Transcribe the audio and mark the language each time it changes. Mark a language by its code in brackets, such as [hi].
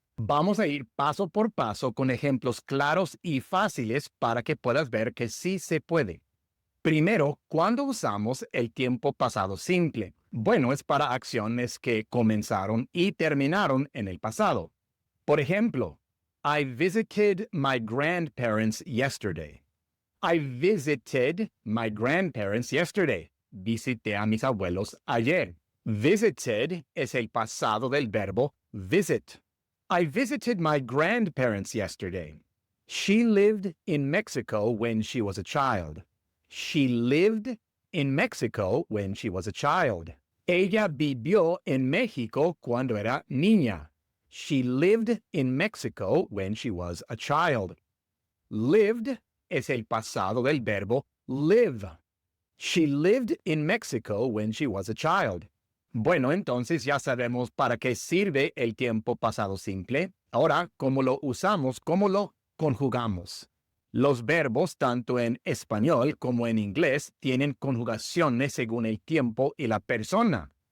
[es] Vamos a ir paso por paso con ejemplos claros y fáciles para que puedas ver que sí se puede. Primero, ¿cuándo usamos el tiempo pasado simple? Bueno, es para acciones que comenzaron y terminaron en el pasado. Por ejemplo, [en] I visited my grandparents yesterday. I visited my grandparents yesterday. [es] Visité a mis abuelos ayer. Visited es el pasado del verbo visit. [en] I visited my grandparents yesterday. She lived in Mexico when she was a child. She lived in Mexico when she was a child. [es] Ella vivió en México cuando era niña. [en] She lived in Mexico when she was a child. [es] Lived es el pasado del verbo live. [en] She lived in Mexico when she was a child. [es] Bueno, entonces ya sabemos para qué sirve el tiempo pasado simple. Ahora, ¿cómo lo usamos? ¿Cómo lo conjugamos? Los verbos, tanto en español como en inglés, tienen conjugaciones según el tiempo y la persona.